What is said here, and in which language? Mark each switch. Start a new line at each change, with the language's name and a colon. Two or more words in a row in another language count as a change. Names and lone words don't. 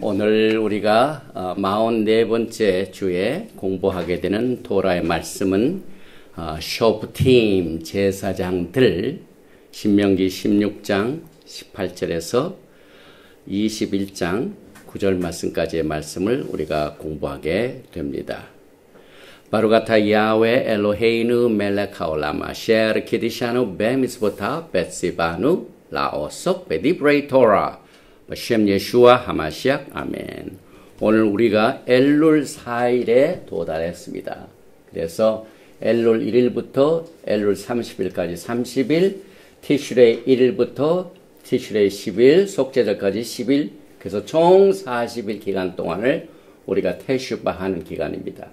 Korean: 오늘 우리가 44번째 주에 공부하게 되는 토라의 말씀은 쇼프팀 제사장들 신명기 16장 18절에서 21장 9절 말씀까지의 말씀을 우리가 공부하게 됩니다.
Hebrew: ברוך אתה יהוה אלוהינו מלך העולם אשר קידשנו במצוותיו וציוונו לעסוק בדברי תורה של ישוע המשיח.
Korean: 아멘. 오늘 우리가 엘룰 4일에 도달했습니다. 그래서 엘룰 1일부터 엘룰 30일까지 30일, 티슈레이 1일부터 티슈레이 10일, 속죄절까지 10일, 그래서 총 40일 기간 동안을 우리가 테슈바 하는 기간입니다.